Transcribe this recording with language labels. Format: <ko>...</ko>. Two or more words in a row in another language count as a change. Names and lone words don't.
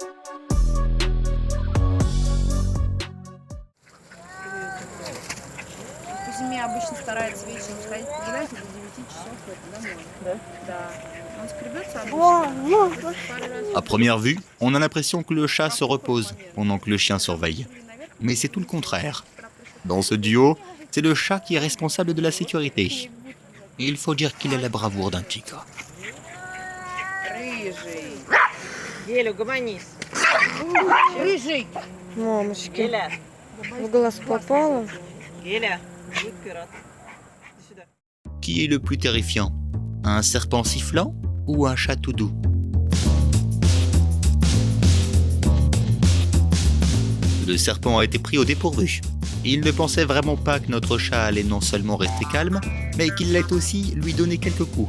<fr>À première vue, on a l'impression que le chat se repose pendant que le chien surveille. Mais c'est tout le contraire. Dans ce duo, c'est le chat qui est responsable de la sécurité. Il faut dire qu'il a la bravoure d'un tigre.</fr> <ru>Мамочки, в глаз попало.</ru> <fr>Qui est le plus terrifiant? Un serpent sifflant ou un chat tout doux? Le serpent a été pris au dépourvu. Il ne pensait vraiment pas que notre chat allait non seulement rester calme, mais qu'il allait aussi lui donner quelques coups.</fr>